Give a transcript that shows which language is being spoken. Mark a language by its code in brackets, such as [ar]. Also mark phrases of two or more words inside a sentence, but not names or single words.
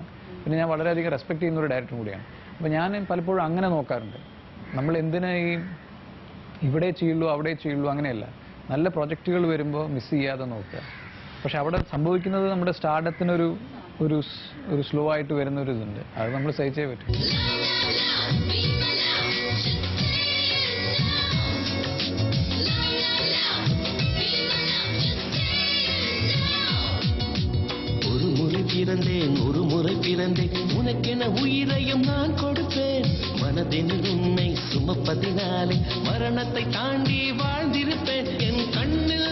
[ml] പിന്നെ ഞാൻ വളരെയധികം റെസ്പെക്ട് ചെയ്യുന്ന ഒരു ഡയറക്ടറും കൂടിയാണ്. അപ്പോൾ ഞാൻ പലപ്പോഴും അങ്ങനെ നോക്കാറുണ്ട്, നമ്മൾ എന്തിനാ ഇവിടെ ചെയ്യുള്ളൂ അവിടെ ചെയ്യുള്ളൂ അങ്ങനെയല്ല. നല്ല പ്രൊജക്റ്റുകൾ വരുമ്പോൾ മിസ് ചെയ്യാതെ നോക്കുക. പക്ഷെ അവിടെ സംഭവിക്കുന്നത് നമ്മുടെ സ്റ്റാർഡത്തിനൊരു സ്ലോ ആയിട്ട് വരുന്നൊരു ഇതുണ്ട്. അത് നമ്മൾ സഹിച്ചേ പറ്റും. [ta] ஒரு முறை பிறந்தேன் உனக்கென உயிரையும் நான் கொடுப்பேன் மனதினில் உன்னை சுமப்பதினாலே மரணத்தை தாண்டி வாழ்ந்திருப்பேன் என் கண்ணில்